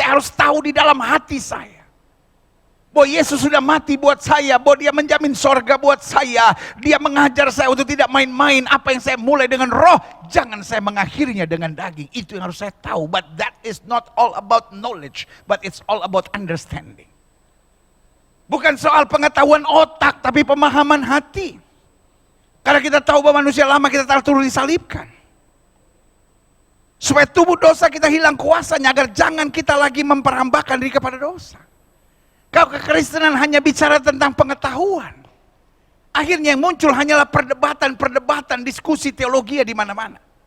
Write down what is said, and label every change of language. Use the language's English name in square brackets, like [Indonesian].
[Indonesian] Saya harus tahu di dalam hati saya bahwa Yesus sudah mati buat saya, bahwa Dia menjamin sorga buat saya. Dia mengajar saya untuk tidak main-main. Apa yang saya mulai dengan roh, jangan saya mengakhirinya dengan daging. Itu yang harus saya tahu. [English] But that is not all about knowledge, but it's all about understanding. [Indonesian] Bukan soal pengetahuan otak, tapi pemahaman hati. Karena kita tahu bahwa manusia lama kita telah turut disalibkan. Supaya tubuh dosa kita hilang kuasanya, agar jangan kita lagi memperhambakan diri kepada dosa. Kalau kekristenan hanya bicara tentang pengetahuan, akhirnya yang muncul hanyalah perdebatan, diskusi teologi di mana-mana.